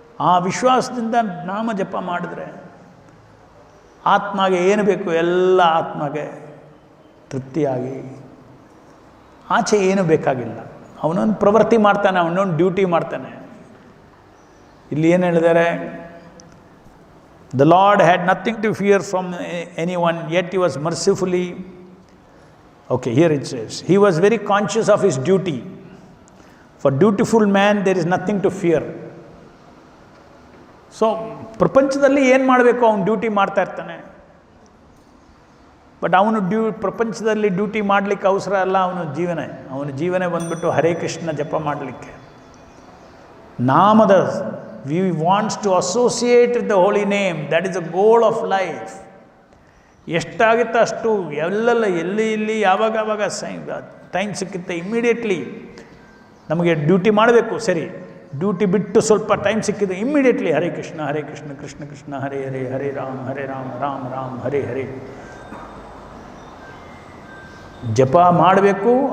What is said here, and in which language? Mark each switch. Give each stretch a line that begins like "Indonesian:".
Kannada: ಆ ವಿಶ್ವಾಸದಿಂದ ನಾಮ ಜಪ ಮಾಡಿದ್ರೆ ಆತ್ಮಗೆ ಏನು ಬೇಕು ಎಲ್ಲ ಆತ್ಮಗೆ ತೃಪ್ತಿಯಾಗಿ ಆಚೆ ಏನು ಬೇಕಾಗಿಲ್ಲ. ಅವನೊಂದು ಪ್ರವೃತ್ತಿ ಮಾಡ್ತಾನೆ, ಅವನೊಂದು ಡ್ಯೂಟಿ ಮಾಡ್ತಾನೆ. ಇಲ್ಲಿ ಏನು ಹೇಳಿದ್ದಾರೆ?
English: The Lord had nothing to fear from anyone, yet he was mercifully. Okay, here it says, he was very conscious of his duty. For dutiful man, there is nothing to fear.
Kannada: So ಪ್ರಪಂಚದಲ್ಲಿ ಏನು ಮಾಡಬೇಕು ಅವನು duty ಮಾಡ್ತಾ ಇರ್ತಾನೆ. But ಅವನು ಪ್ರಪಂಚದಲ್ಲಿ duty ಮಾಡಲಿಕ್ಕೆ ಅವಸರ ಅಲ್ಲ. ಅವನ ಜೀವನ ಬಂದ್ಬಿಟ್ಟು ಹರೇ ಕೃಷ್ಣ ಜಪ ಮಾಡಲಿಕ್ಕೆ. ನಾಮದ
English: we wants to associate with the holy name. That is the goal of life.
Kannada: ಎಷ್ಟಾಗುತ್ತೆ ಅಷ್ಟು ಎಲ್ಲಿ ಯಾವಾಗ ಟೈಮ್ ಸಿಕ್ಕುತ್ತೆ ಇಮ್ಮಿಡಿಯೇಟ್ಲಿ ನಮಗೆ ಡ್ಯೂಟಿ ಮಾಡಬೇಕು. ಸರಿ, ಡ್ಯೂಟಿ ಬಿಟ್ಟು ಸ್ವಲ್ಪ ಟೈಮ್ ಸಿಕ್ಕಿದ್ದು ಇಮ್ಮಿಡಿಯೇಟ್ಲಿ ಹರೇ ಕೃಷ್ಣ ಕೃಷ್ಣ ಕೃಷ್ಣ ಹರೇ ಹರೇ ಹರೇ ರಾಮ ರಾಮ ರಾಮ ಹರೇ ಹರೇ ಜಪ ಮಾಡಬೇಕು.